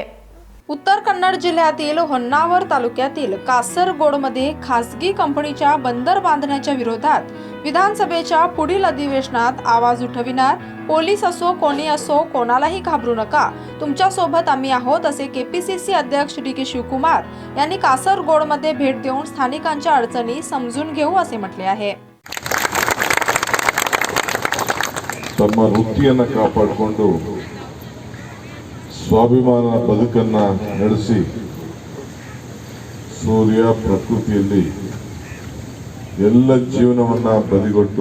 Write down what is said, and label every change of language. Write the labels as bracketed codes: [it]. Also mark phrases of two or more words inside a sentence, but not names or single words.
[mr] उत्तर कन्नड जिल्ह्यातील होन्नावर तालुक्यातील कासरगोडमध्ये खासगी कंपनीच्या बंदर बांधण्याच्या विरोधात विधानसभेच्या पुढील अधिवेशनात आवाज उठविणार। पोलीस असो, कोणी असो, कोणालाही घाबरू नका, तुमच्या सोबत आम्ही आहोत असे केपीसीसी अध्यक्ष डी.के. शिवकुमार यांनी कासरगोडमध्ये भेट देऊन स्थानिकांच्या अडचणी समजून घेऊ असे म्हटले आहे। [kn] ತಮ್ಮ ವೃತ್ತಿಯನ್ನು ಕಾಪಾಡಿಕೊಂಡು ಸ್ವಾಭಿಮಾನ ಬದುಕನ್ನು ನಡೆಸಿ ಸೂರ್ಯ ಪ್ರಕೃತಿಯಲ್ಲಿ ಎಲ್ಲ ಜೀವನವನ್ನು ಬದಿಗೊಟ್ಟು